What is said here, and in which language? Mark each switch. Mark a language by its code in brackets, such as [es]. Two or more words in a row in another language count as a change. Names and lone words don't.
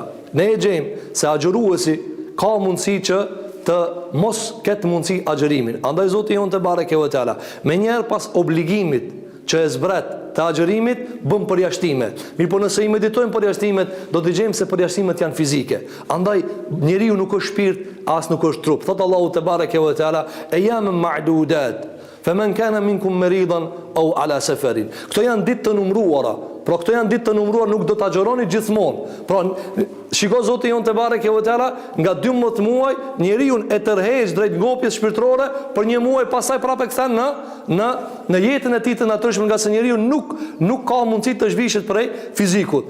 [sq] Ne e gjejmë se agjëruesi ka mundësi që të mos ketë mundësi agjërimin. Andaj Zoti jon [ar] تبارك وتعالى [sq] me njerë pas obligimit që e zbret të agjërimit bëm përjashtime. Mirë po nëse i meditojmë përjashtimet, do të gjejmë se përjashtimet janë fizike. Andaj njeriu nuk është shpirt, as nuk është trup. Thot Allahu [ar] تبارك وتعالى أياما معدودات. فمن كان منكم مريضا أو على سفر. [sq] Këto janë ditë të numëruara. Pra këto janë ditë të numëruar, nuk do të agjëroni gjithmonë. Pra shiko Zoti jon [ar] تبارك وتعالى, [sq] nga 12 muaj njeriu e tërheq drejt ngopjes shpirtërore, për një muaj pastaj prapë kthen në jetën e tij të natyrshme, nga se njeriu nuk ka mundësi të zhvishet prej fizikut.